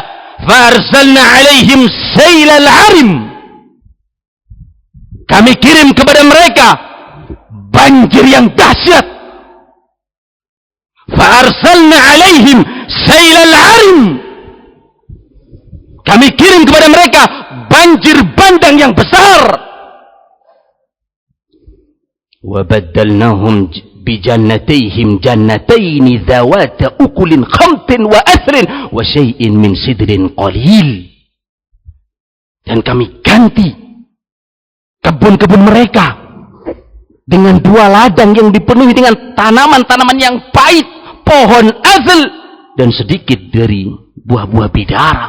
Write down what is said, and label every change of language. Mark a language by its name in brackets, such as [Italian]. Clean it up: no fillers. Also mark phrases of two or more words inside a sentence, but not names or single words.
[Arabic] فأرسلنا عليهم سيل العرم, [Indonesian] kami kirim kepada mereka banjir yang dahsyat. [Arabic] فأرسلنا عليهم سيل العرم, [Indonesian] kami kirim kepada mereka banjir bandang yang besar. [Arabic] وبدلناهم بجنتيهم جنتين ذواتي أكل خمط وأثل وشيء من سدر قليل. [Indonesian] Dan kami ganti kebun-kebun mereka dengan dua ladang yang dipenuhi dengan tanaman-tanaman yang pahit, pohon azl, dan sedikit dari buah-buah bidara.